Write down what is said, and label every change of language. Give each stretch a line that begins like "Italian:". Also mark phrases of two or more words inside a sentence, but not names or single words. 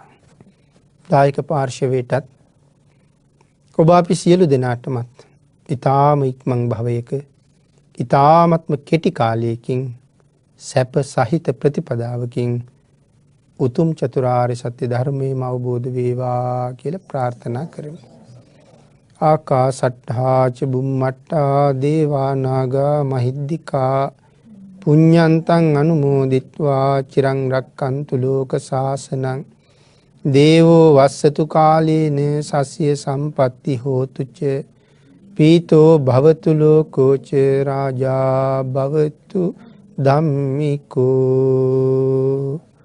Sinhala: දායක පාර්ශවයටත් ඔබ අපි සියලු දෙනාටමත් ඊ타ම ඉක්මන් භවයක ඊ타මත්ම කෙටි කාලයකින් සැප සහිත ප්‍රතිපදාවකින් උතුම් චතුරාර්ය සත්‍ය ධර්මයේම අවබෝධ වේවා කියලා ප්‍රාර්ථනා කරමි.
Pali: ආකාසට්ඨා ච බුම්මට්ඨා දේවා නාග මහිද්దికා පුඤ්ඤන්තං අනුමෝදිත්වා චිරං රක්칸තු ලෝක සාසනං දේවෝ වස්සතු කාලේන සස්ය සම්පatti හෝතු ච පීතෝ භවතු ලෝකෝ ච රාජා භවතු ධම්මිකෝ